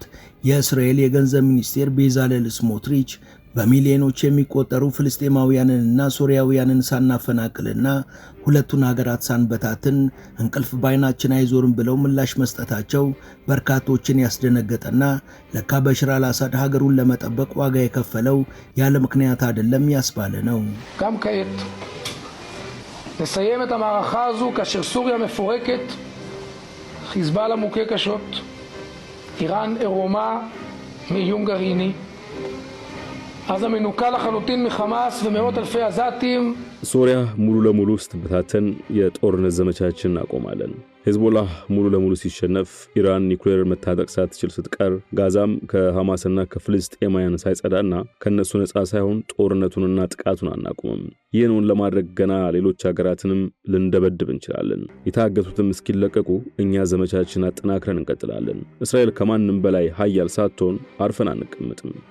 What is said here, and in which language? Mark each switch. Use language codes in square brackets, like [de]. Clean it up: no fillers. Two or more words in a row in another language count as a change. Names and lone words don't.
[am] የእስራኤል የገንዘብ ሚኒስቴር ቤዛሌል ስሞትሪች በሚሊዮኖች የሚቆጠሩ ፍልስጤማውያንንና ሶሪያውያንን ሳናፈናቅልና ሁለቱን ሀገራት ሳንበታትን እንቅልፍ ባይናችን አይዞርም ብለው ምላሽ መስጠታቸው በርካቶችን ያስደነገጠና ለካ በሽር አልአሳድ ሀገሩን ለመጠበቅ ዋጋ የከፈለው ያለ ምክንያት አይደለም ያስባለ ነው። [he] נסיים את המערכה הזו כאשר סוריה מפורקת, חיזבאללה מוכה קשות, איראן עירומה מאיום גרעיני, עזה מנוקה לחלוטין מחמאס ומאות אלפי עזתים. [am] ሶሪያ ሙሉ ለሙሉ ስትበታተን የጦርነት ዘመቻችን እናቆማለን። ሂዝቦላህ ሙሉ ለሙሉ ሲሸነፍ፣ ኢራን ኒውክሌር መታጠቅ ሳትችል ስትቀር፣ ጋዛም ከሐማስና ከፍልስጤማውያን ሳይጸዳና ከነሱ ነፃ ሳይሆን ጦርነቱንና ጥቃቱን አናቆምም። ይህንን ለማድረግ ገና ሌሎች ሀገራትንም ልንደበድብ እንችላለን። የታገቱትም እስኪለቀቁ እኛ ዘመቻችን አጠናክረን እንቀጥላለን። እስራኤል ከማንም በላይ ኃያል ሳትሆን አርፈን አንቀመጥም።